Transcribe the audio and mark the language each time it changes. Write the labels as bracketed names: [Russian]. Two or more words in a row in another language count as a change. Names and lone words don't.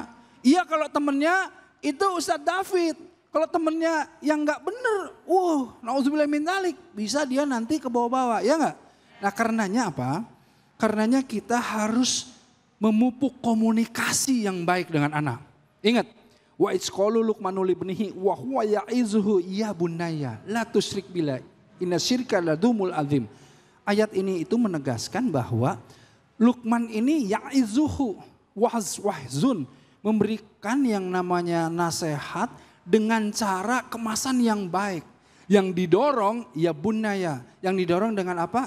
[Indonesian] Iya kalau temannya itu Ustadz David. Kalau temannya yang gak bener, [Arabic] نعوذ بالله من ذلك, [Indonesian] bisa dia nanti ke bawah-bawah, ya gak? Nah karenanya apa? Karenanya kita harus memupuk komunikasi yang baik dengan anak. Ingat, [Arabic] وإذ قال لقمان لابنه وهو يعظه يا بني لا تشرك بالله إن الشرك لظلم عظيم. [Indonesian] Ayat ini itu menegaskan bahwa Luqman ini [Arabic] يعظه وعظا, [Indonesian] memberikan yang namanya nasihat dengan cara kemasan yang baik. Yang didorong [Arabic] يا بني, [Indonesian] yang didorong dengan apa?